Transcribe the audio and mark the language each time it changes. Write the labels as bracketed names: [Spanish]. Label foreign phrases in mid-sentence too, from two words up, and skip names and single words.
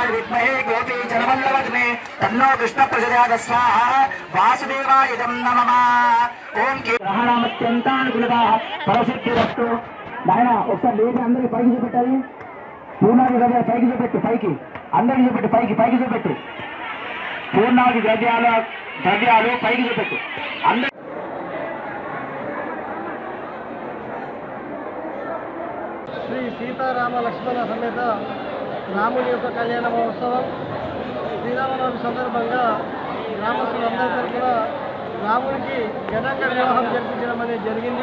[Sanskrit] विद्महे गोपी जनवल्लभे तन्नो कृष्ण प्रजाद स्वाहा वासुदेवाय नमः ओम के ग्रहणामत्यंतानुकूलता परसिद्धिरस्तु [Telugu] నాయన ఒకసారి లేచి అందరికి పైకి చూపెట్టాలి. పూర్ణాది ద్రవ్యాలు పైకి చూపెట్టు, పైకి అందరికి చూపెట్టు, పైకి చూపెట్టు. పూర్ణాది ద్రవ్యాలు పైకి చూపెట్టు. అందరి శ్రీ సీతారామ లక్ష్మణ సమేత రాముని యొక్క కళ్యాణ మహోత్సవం శ్రీరామనవమి సందర్భంగా గ్రామస్తులందరి తరఫున రామునికి ఘనంగా వివాహం జరిపించడం అనేది జరిగింది.